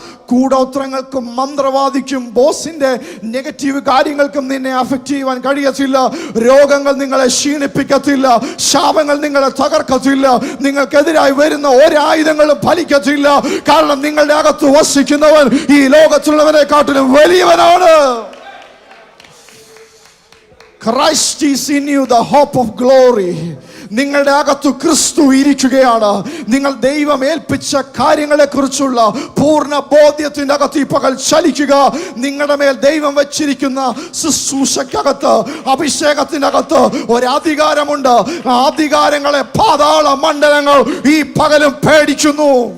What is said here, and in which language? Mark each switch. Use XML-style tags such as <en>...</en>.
<ml>കൂടോത്രങ്ങൾക്കും മന്ത്രവാദിക്കും ബോസിന്റെ നെഗറ്റീവ് കാര്യങ്ങൾക്കും നിന്നെ അഫക്റ്റ് ചെയ്യുവാൻ കഴിയത്തില്ല. രോഗങ്ങൾ നിങ്ങളെ ക്ഷീണിപ്പിക്കത്തില്ല, ശാപങ്ങൾ നിങ്ങളെ തകർക്കത്തില്ല, നിങ്ങൾക്കെതിരായി വരുന്ന ഒരായുധങ്ങളും ഫലിക്കത്തില്ല. കാരണം നിങ്ങളുടെ അകത്ത് വസിക്കുന്നവൻ ഈ ലോകത്തുള്ളവനെക്കാട്ടിലും വലിയവനാണ്.</ml> <en>Christ is in you, the hope of glory.</en> <ml>നിങ്ങളുടെ അകത്ത് ക്രിസ്തു ഇരിക്കുകയാണ്. നിങ്ങൾ ദൈവം ഏൽപ്പിച്ച കാര്യങ്ങളെ കുറിച്ചുള്ള പൂർണ്ണ ബോധ്യത്തിൻ്റെ അകത്ത് ഈ പകൽ ചലിക്കുക. നിങ്ങളുടെ മേൽ ദൈവം വെച്ചിരിക്കുന്ന ശുശ്രൂഷക്കകത്ത്, അഭിഷേകത്തിൻ്റെ അകത്ത് ഒരധികാരമുണ്ട്. ആ അധികാരങ്ങളെ പാതാള മണ്ഡലങ്ങൾ ഈ പകലും പേടിക്കുന്നു.</ml>